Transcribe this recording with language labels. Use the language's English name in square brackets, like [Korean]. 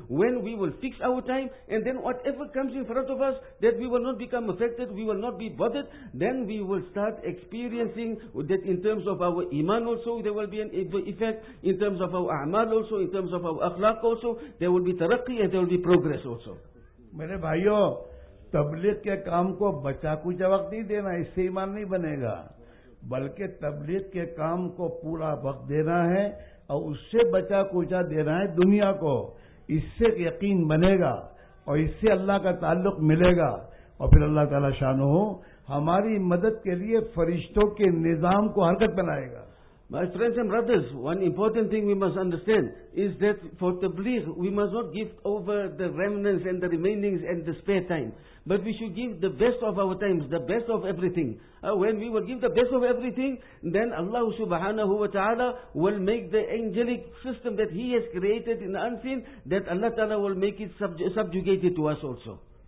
[English] When we will fix our time, and then whatever comes in front of us, that we will not become affected, we will not be bothered, then we will start experiencing that in terms of our iman also, there will be an effect, in terms of our a'mal also, in terms of our akhlaq also, there will be taraqqi and there will be progress also. [Hindi] मेरे भाइयों, तबलीग के काम को बचा कुचा वक्त नहीं देना, इससे ईमान नहीं बनेगा, बल्कि तबलीग के काम को पूरा वक्त देना है और उससे बचा कुचा देना है दुनिया को, इससे यकीन बनेगा और इससे अल्लाह का ताल्लुक मिलेगा और फिर अल्लाह ताला शानहु हमारी मदद के लिए फरिश्तों के निजाम को हरकत बनाएगा. [English] My friends and brothers, one important thing we must understand is that for tabligh, we must not give over the remnants and the remainings and the spare time. But we should give the best of our times, the best of everything. When we will give the best of everything, then Allah subhanahu wa ta'ala will make the angelic system that He has created in the unseen, that Allah ta'ala will make it subjugated to us also.